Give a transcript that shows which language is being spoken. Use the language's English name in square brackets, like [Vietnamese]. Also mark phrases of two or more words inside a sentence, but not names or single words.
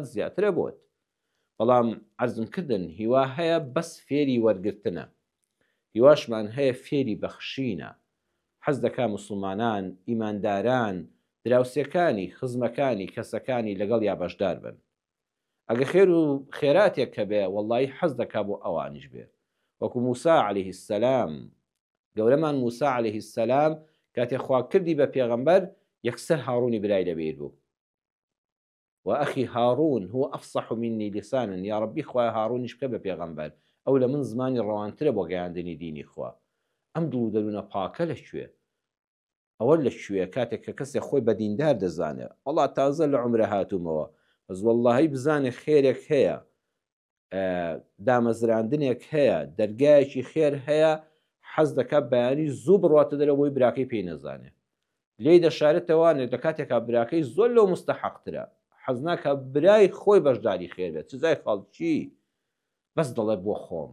[Central Kurdish] زیاترە بۆت بەڵام عەرزم کردن هیوا هەیە بەس فێری وەرگرتنە هیواشمان هەیە فێری بەخشینە حەز دەکا موسڵمانان ئیمانداران دراوسەکانی خزمەکانی کەسەکانی لەگەڵ یا بەشدار بن ئەگە خێر و خێراتێک کە بێ وەڵڵاهی حەز دەکا بۆ ئەوانیش بێ وەکو موسا [Arabic] عەلەیهی السەلام [Central Kurdish] گەورەمان موسا [Arabic] عەلەیهی السەلام [Central Kurdish] کاتێ خوا کردی بە پێغەمبەر یەکسەر هاڕوونی برای لەبیر بوو [Arabic] وأخي هارون هو أفصح مني لسانا [Central Kurdish] يا ربي خواه هارونش بکە بە پێغەمبەر ئەو لە من زمانی ڕەوانترە بۆ گەیاندنی دینی خوا ئەم دڵ دەروونە پاکە لەکوێ ئەوە لەکوێ کاتێک کە کەسێک خۆی بە دیندار دەزانێت وەڵا تازە لە عومرە هاتوومەوە بەس وەڵڵاهی بزانێ خێرێک هەیە دامەزراندنێک هەیە دەرگایەکی خێر هەیە حەز دەکات بەیانی زوو بڕاتە دەرەوەی براکەی پێی نەزانێ لێی دەشارێتەوانێت لە کاتێکا براکەی زۆر لەو مستەحەقترە حەز ناکە برای خۆی بەشداری خێر بێت چزای خەڵکی بەس دەڵێ بۆ خۆم.